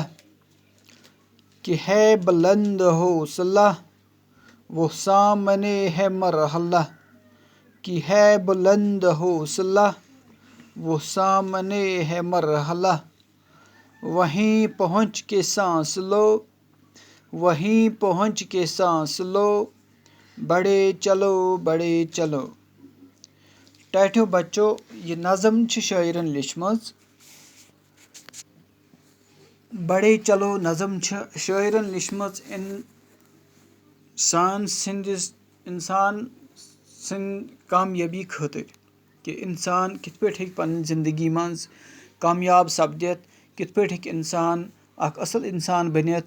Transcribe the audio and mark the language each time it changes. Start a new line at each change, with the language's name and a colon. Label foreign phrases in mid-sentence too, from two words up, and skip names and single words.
Urdu: کہ ہے بلند حوصلہ، وہ سامنے ہے مرحلہ، کہ ہے بلند حوصلہ، وہ سامنے ہے مرحلہ۔ وہیں پہنچ کے سانس لو، وہیں پہنچ کے سانس لو، بڑے چلو بڑے چلو۔
Kashmiri: ٹاٹھیو بچو یہ نظم چھ شاعرن لیچھمٕژ،
Urdu: بڑے چلو
Kashmiri: نظم چھ شاعرن لیچھمٕژ انسان سٕنٛدِ کامیٲبی خٲطرٕ، کہ انسان کِتھ پٲٹھۍ ہیٚکہِ پنٕنۍ زندگی منٛز کامیاب سپدِتھ، کِتھ پٲٹھۍ ہیٚکہِ انسان اکھ اصل انسان بٔنِتھ۔